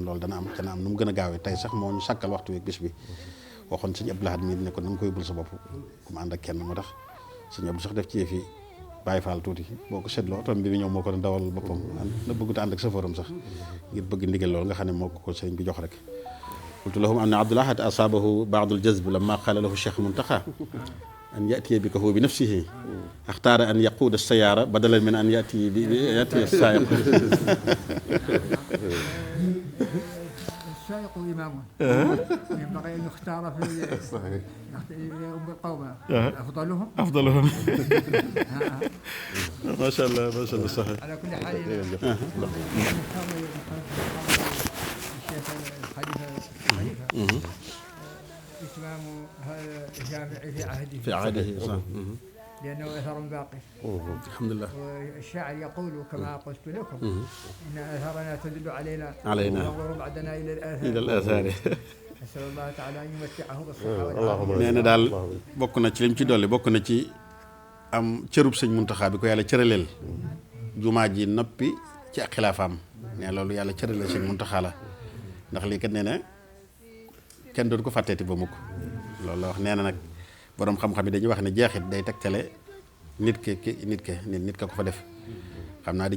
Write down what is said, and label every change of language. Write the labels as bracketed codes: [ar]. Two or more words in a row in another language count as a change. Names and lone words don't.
[wo] loolu dana am nu mu gën a gaawee tey sax moo ñu sàkkal waxtu wi bis bi waxoon sëñ Abdou Lahad mi ne ko na nga koy yóbbul sa bopp ku mu ànd ak kenn moo tax sëñ Abdou sax def ci fi bàyyi faal tuuti boo ko seetloo otom bi ñëw moo ko dawal boppam na bëggut ànd ak safaram sax ngir bëgg ndigal loolu nga xam ne moo ko sëriñ bi jox rek [ar] قلت لهم أن عبد الأحد أصابه بعد الجذب لما قال له الشيخ المنتقى أن يأتي بك هو بنفسه اختار أن يقود سيارة بدلا من أن يأتي سائق السائق إمام ينبغي أن يختار في القوم أفضلهم ما شاء الله صحيح على كل حال الشيخ الخليفة إتمام هذا الجامع في عهده صح لأنه أثر باقي الحمد لله والشاعر يقول كما قلت لكم إن أثرنا تدل علينا وننظر بعدنا إلى الآثار أسأل الله تعالى أن يمتعه بالصحة والعافية [wo] nee na daal bokk na ci lim ci dolli bokk na ci am cërub sëñ Muntaxa bi ko yàlla cëraleel jumaa ji noppi ci ak xilaafaam ne loolu yàlla cëraleel sëñ Muntaxa la ndax lii kat nee na kenn dootu ko fàtteeti ba mukk loolu la wax nee na nag borom xam-xam yi dañuy wax ne jeexit day tegtale nit ka ko fa def xam naa di